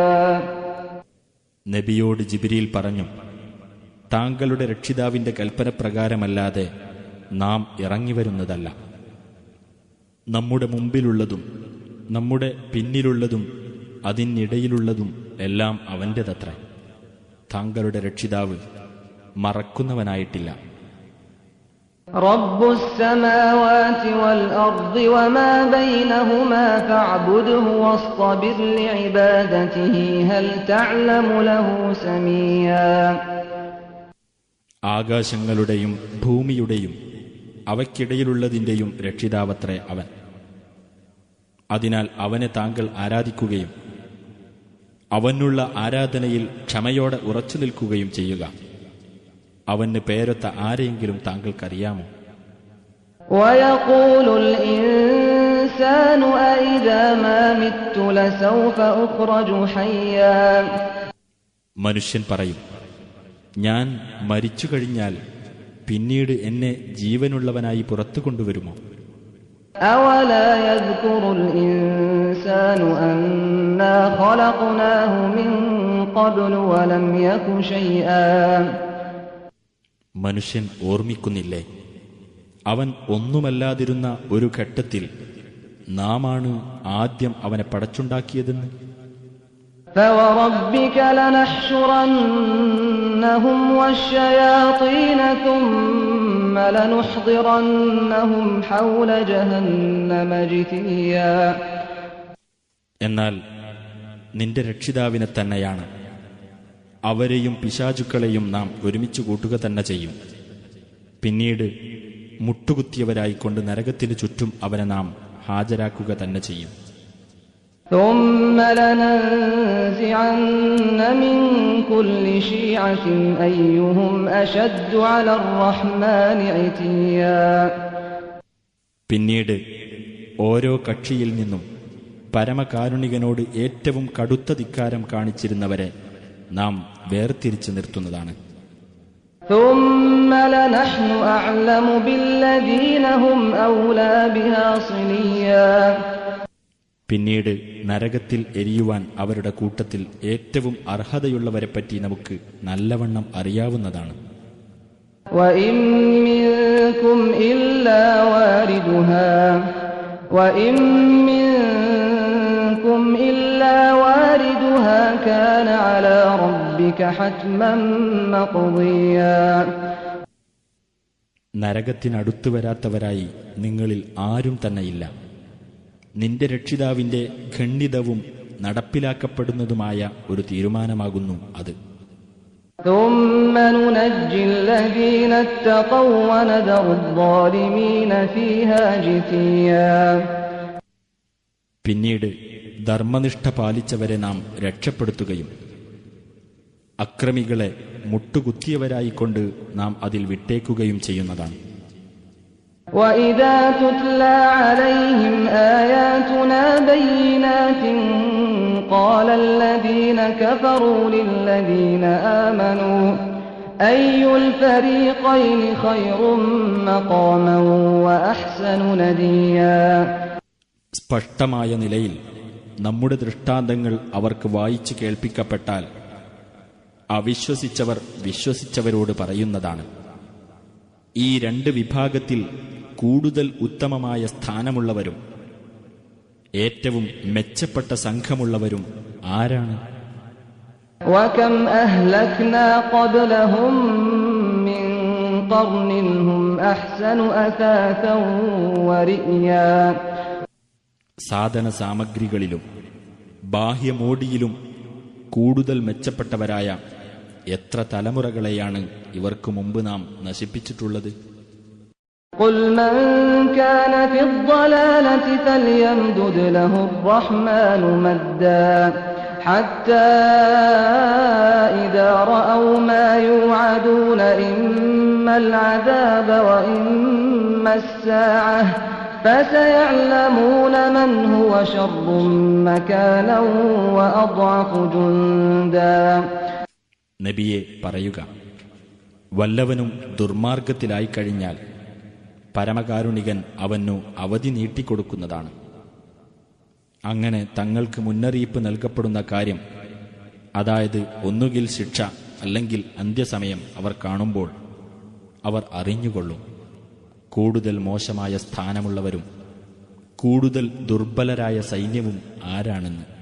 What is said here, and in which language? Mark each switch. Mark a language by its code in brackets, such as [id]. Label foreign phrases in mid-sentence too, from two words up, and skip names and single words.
[ml] നബിയോട് ജിബ്രീൽ പറഞ്ഞു, താങ്കളുടെ രക്ഷിതാവിന്റെ കൽപ്പനപ്രകാരമല്ലാതെ നാം ഇറങ്ങിവരുന്നതല്ല. നമ്മുടെ മുമ്പിലുള്ളതും നമ്മുടെ പിന്നിലുള്ളതും അതിനിടയിലുള്ളതും എല്ലാം അവന്റേതത്രേ. താങ്കളുടെ രക്ഷിതാവ് മറക്കുന്നവനായിട്ടില്ല. [ar] رب السماوات والأرض وما بينهما فاعبده واصطبر لعبادته هل تعلم له سميا. [ml] ആകാശങ്ങളുടെയും ഭൂമിയുടെയും അവയ്ക്കിടയിലുള്ളതിന്റെയും രക്ഷിതാവത്രേ അവൻ. അതിനാൽ അവനെ താങ്കൾ ആരാധിക്കുകയും അവനുള്ള ആരാധനയിൽ ക്ഷമയോടെ ഉറച്ചു നിൽക്കുകയും ചെയ്യുക. അവന് പേരൊത്ത ആരെയെങ്കിലും താങ്കൾക്കറിയാമോ? [ar] ويقول الإنسان أإذا ما مت لسوف أخرج حيا. [ml] മനുഷ്യൻ പറയും, ഞാൻ മരിച്ചു കഴിഞ്ഞാൽ പിന്നീട് എന്നെ ജീവനുള്ളവനായി പുറത്തു കൊണ്ടുവരുമോ? [ar] أولا يذكر الإنسان أنا خلقناه من قبل ولم يك شيئا. [ml] മനുഷ്യൻ ഓർമ്മിക്കുന്നില്ലേ, അവൻ ഒന്നുമല്ലാതിരുന്ന ഒരു ഘട്ടത്തിൽ നാമാണ് ആദ്യം അവനെ പടച്ചുണ്ടാക്കിയതെന്ന്. [ar] فوربك لنحشرنهم والشياطين ثم لنحضرنهم حول جهنم جثيا. [ml] എന്നാൽ നിന്റെ രക്ഷിതാവിനെ തന്നെയാണ്, അവരെയും പിശാചുക്കളെയും നാം ഒരുമിച്ച് കൂട്ടുക തന്നെ ചെയ്യും. പിന്നീട് മുട്ടുകുത്തിയവരായിക്കൊണ്ട് നരകത്തിനു ചുറ്റും അവനെ നാം ഹാജരാക്കുക തന്നെ ചെയ്യും. [ar] ثم لننزعن من كل شيعة أيهم أشد على الرحمن عتيا. [ml] പിന്നീട് ഓരോ കക്ഷിയിൽ നിന്നും പരമകാരുണികനോട് ഏറ്റവും കടുത്ത ധിക്കാരം കാണിച്ചിരുന്നവരെ നാം വേർതിരിച്ചു നിർത്തുന്നതാണ്. [ar] ثم لنحن أعلم بالذين هم أولى بها صليا. [ml] പിന്നീട് നരകത്തിൽ എരിയുവാൻ അവരുടെ കൂട്ടത്തിൽ ഏറ്റവും അർഹതയുള്ളവരെപ്പറ്റി നമുക്ക് നല്ലവണ്ണം അറിയാവുന്നതാണ്. [ar] وإن منكم إلا واردها وإن منكم إلا واردها كان على ربك حتما مقضيا. [ml] നരകത്തിനടുത്തു വരാത്തവരായി നിങ്ങളിൽ ആരും തന്നെയില്ല. നിന്റെ രക്ഷിതാവിന്റെ ഖണ്ഡിതവും നടപ്പിലാക്കപ്പെടുന്നതുമായ ഒരു തീരുമാനമാകുന്നു അത്. [ar] ثم ننجي الذين اتقوا ونذر الظالمين فيها جثيا. [ml] പിന്നീട് ധർമ്മനിഷ്ഠ പാലിച്ചവരെ നാം രക്ഷപ്പെടുത്തുകയും അക്രമികളെ മുട്ടുകുത്തിയവരായിക്കൊണ്ട് നാം അതിൽ വിട്ടേക്കുകയും ചെയ്യുന്നതാണ്. [ar] وَإِذَا تُتْلَى عَلَيْهِمْ آيَاتُنَا بَيِّنَاتٍ قَالَ الَّذِينَ كَفَرُوا لِلَّذِينَ آمَنُوا أَيُّ الْفَرِيقَيْنِ خَيْرٌ مَّقَامًا وَأَحْسَنُ نَدِيًّا. [ml] സ്പഷ്ടമായ നിലയിൽ നമ്മുടെ ദൃഷ്ടാന്തങ്ങൾ അവർക്ക് വായിച്ചു കേൾപ്പിക്കപ്പെട്ടാൽ അവിശ്വസിച്ചവർ വിശ്വസിച്ചവരോട് പറയുന്നതാണ്, ഈ രണ്ട് വിഭാഗത്തിൽ കൂടുതൽ ഉത്തമമായ സ്ഥാനമുള്ളവരും ഏറ്റവും മെച്ചപ്പെട്ട സംഘമുള്ളവരും ആരാണ്? [ar] وَكَمْ أَهْلَكْنَا قَبْلَهُم مِّن قَرْنٍ هُمْ أَحْسَنُ أَثَاثًا وَرِئْيًا. [ml] സാധന സാമഗ്രികളിലും ബാഹ്യമോടിയിലും കൂടുതൽ മെച്ചപ്പെട്ടവരായ എത്ര തലമുറകളെയാണ് ഇവർക്ക് മുമ്പ് നാം നശിപ്പിച്ചിട്ടുള്ളത്. [ar] قُلْ مَنْ كَانَ فِي الضَّلَالَةِ فَلْيَمْدُدْ لَهُ الرَّحْمَنُ مَدًّا حَتَّى إِذَا رَأَوْا مَا يُوعَدُونَ إِمَّا الْعَذَابَ وَإِمَّا السَّاعَةَ فَسَيَعْلَمُونَ مَنْ هُوَ شَرٌّ مَكَانًا وَأَضْعَفُ جُندًا. [ml] നബിയെ പറയുക, വല്ലവനും ദുർമാർഗത്തിലായി കഴിഞ്ഞാൽ പരമകാരുണികൻ അവനു അവധി നീട്ടിക്കൊടുക്കുന്നതാണ്. അങ്ങനെ തങ്ങൾക്ക് മുന്നറിയിപ്പ് നൽകപ്പെടുന്ന കാര്യം, അതായത് ഒന്നുകിൽ ശിക്ഷ അല്ലെങ്കിൽ അന്ത്യസമയം അവർ കാണുമ്പോൾ അവർ അറിഞ്ഞുകൊള്ളും കൂടുതൽ മോശമായ സ്ഥാനമുള്ളവരും കൂടുതൽ ദുർബലരായ സൈന്യവും ആരാണെന്ന്.